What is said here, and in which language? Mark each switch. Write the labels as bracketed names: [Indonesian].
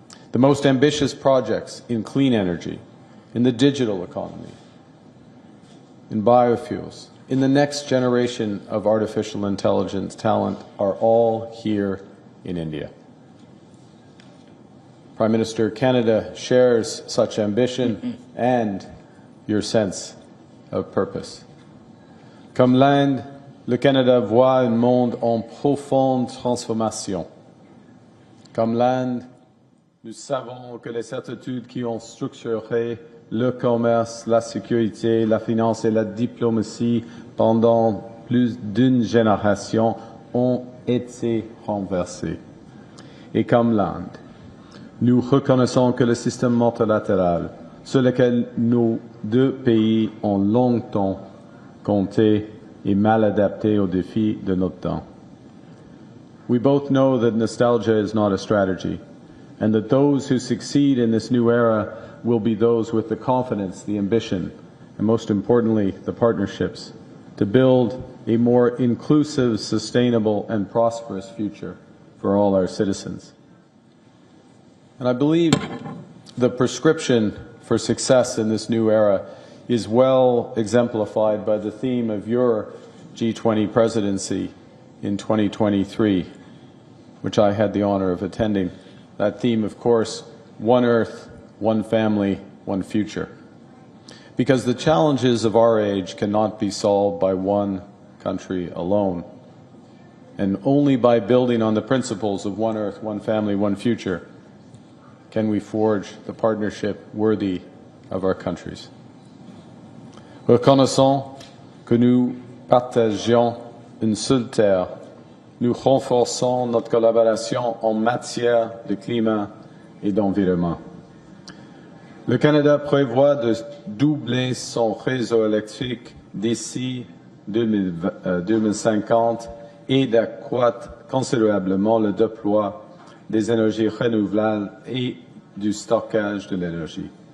[English] The most ambitious projects in clean energy, in the digital economy, in biofuels, in the next generation of artificial intelligence talent are all here in India. Prime Minister, Canada shares such ambition and your sense of purpose. [French] Comme l'Inde, le Canada voit un monde en profonde transformation. Comme l'Inde, nous savons que les certitudes qui ont structuré le commerce, la sécurité, la finance et la diplomatie pendant plus d'une génération ont été renversées. Et comme l'Inde, nous reconnaissons que le système multilatéral sur lequel nos 2 pays ont longtemps compté est mal adapté aux défis de notre temps. [English] We both know that nostalgia is not a strategy, and that those who succeed in this new era will be those with the confidence, the ambition, and most importantly, the partnerships to build a more inclusive, sustainable, and prosperous future for all our citizens. And I believe the prescription for success in this new era is well exemplified by the theme of your G20 presidency in 2023, which I had the honor of attending. That theme, of course, one Earth, one family, one future. Because the challenges of our age cannot be solved by one country alone. And only by building on the principles of one Earth, one family, one future can we forge the partnership worthy of our countries. [French] Reconnaissant que nous partagions une seule terre, nous renforçons notre collaboration en matière de climat et d'environnement. Le Canada prévoit de doubler son réseau électrique d'ici 2050 et d'accroître considérablement le déploiement des énergies renouvelables et du stockage de l'énergie.